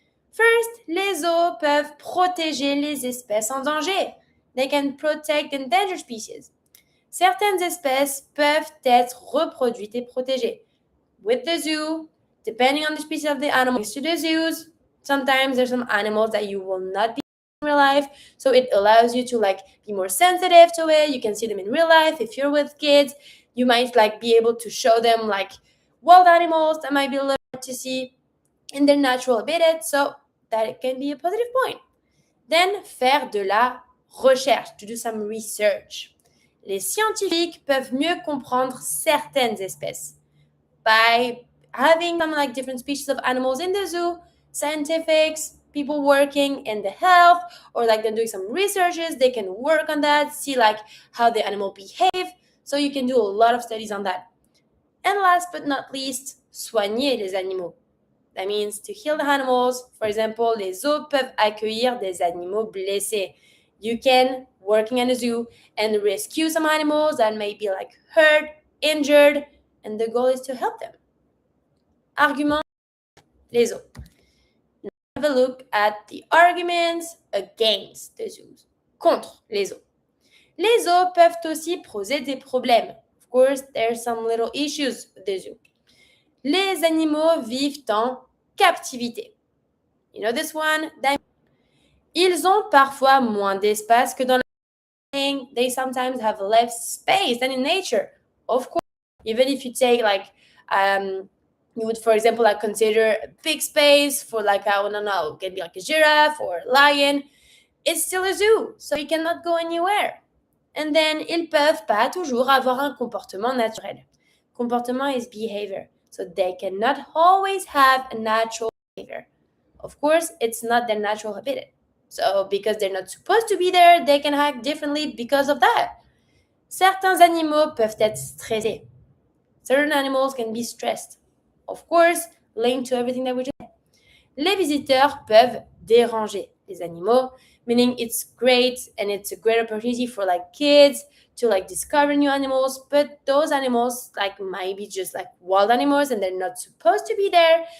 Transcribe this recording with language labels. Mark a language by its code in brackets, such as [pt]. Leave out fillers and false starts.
[en] First, [fr] les zoos peuvent protéger les espèces en danger. [en] They can protect endangered species. [fr] Certaines espèces peuvent être reproduites et protégées. [en] With the zoo, depending on the species of the animal, next to the zoos, sometimes there's some animals that you will not be in real life, so it allows you to be more sensitive to it. You can see them in real life. If you're with kids, you might be able to show them wild animals that might be a little hard to see in their natural habitat, so that it can be a positive point. Then, [fr] faire de la recherche, [en] to do some research. [fr] Les scientifiques peuvent mieux comprendre certaines espèces. [en] By having some different species of animals in the zoo, scientifics, people working in the health, or they're doing some researches, they can work on that, see how the animal behave, so you can do a lot of studies on that. And last but not least, [fr] soigner les animaux. [en] That means to heal the animals. For example, [fr] les zoos peuvent accueillir des animaux blessés. [en] You can, working in a zoo, and rescue some animals that may be hurt, injured, and the goal is to help them. Argument, les zoos. Now have a look at the arguments against the zoos. [fr] Contre les zoos. Les zoos peuvent aussi poser des problèmes. [en] Of course, there's some little issues with the zoo. [fr] Les animaux vivent en captivité. [en] You know this one? [fr] Ils ont parfois moins d'espace que dans la [en] They sometimes have less space than in nature. Of course, even if you take you would, for example, consider a big space for I don't know, it can be a giraffe or a lion. It's still a zoo, so you cannot go anywhere. And then, [fr] ils peuvent pas toujours avoir un comportement naturel. [en] Comportement is behavior. So they cannot always have a natural behavior. Of course, it's not their natural habitat. So because they're not supposed to be there, they can act differently because of that. [fr] Certains animaux peuvent être stressés. [en] Certain animals can be stressed. Of course, linked to everything that we just said. [fr] Les visiteurs peuvent déranger les animaux, [en] meaning it's great and it's a great opportunity for kids to discover new animals, but those animals might be just wild animals and they're not supposed to be there.